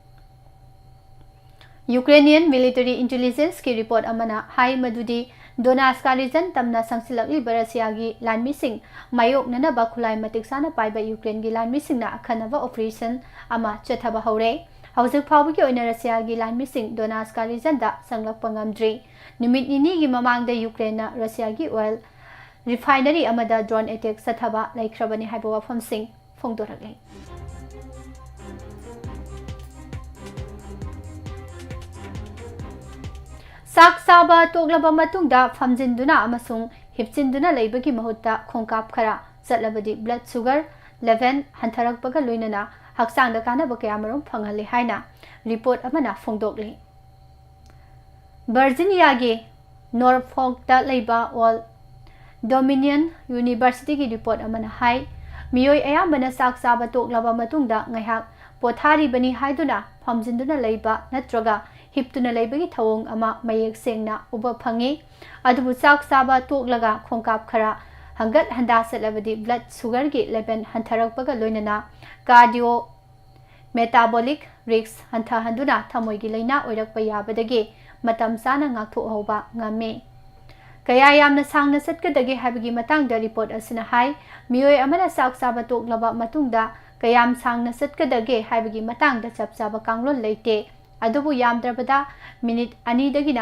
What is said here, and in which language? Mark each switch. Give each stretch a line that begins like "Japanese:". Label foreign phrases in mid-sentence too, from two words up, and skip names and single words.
English: Ukrainian military intelligence
Manipuri: ki report amana hai madudi Donetsk region tamna sangsilakli Russia gi lanmi sing mayok nana ba khulai matik sana paiba Ukraine gi lanmi sing na akhanaba operation ama chathaba hore hauzik phawbi gi oina Russia gi lanmi sing Donetsk region da sanglakpa ngamdri numit nini gi mamang da Ukraine na Russia gi
English: oil refinery
Manipuri: amada
English: drone attack
Manipuri: sathaba laikhrabani haiba wafam sing phongdoraklei Sak saba toglaba matungda famjinduna amasung hipchinduna leibagi mahutta khongkap khara chatlabadi
English: blood sugar level
Manipuri: hantharakpaga loinana haksangda kanaba kayamarum phanghale haina report amana phongdokli Virginia gi Norfolk da leiba All Dominion University gi report amana hai miyoi ayambana sak saba toglaba matungda ngaihak pothari bani haiduna famjinduna leiba natraga hiptuna leibagi thawong ama mayek sengna uba phangi adubu chak saba toklaga khongkap khara hangat handa satlabadi
English: blood sugar
Manipuri: gi level hantarakpaga loinana
English: cardio metabolic risk
Manipuri: hantha handuna thamoi gi laina oirakpa yabadagi matam sana ngakthok hoba ngame kaya yamna sangna satkadagi habigi matangda report asina hai mioi amana sak saba toklaba matungda kayam sangna satkadagi habigi matangda chapchaba kanglon leite adubu yamdrabada minute ani dagina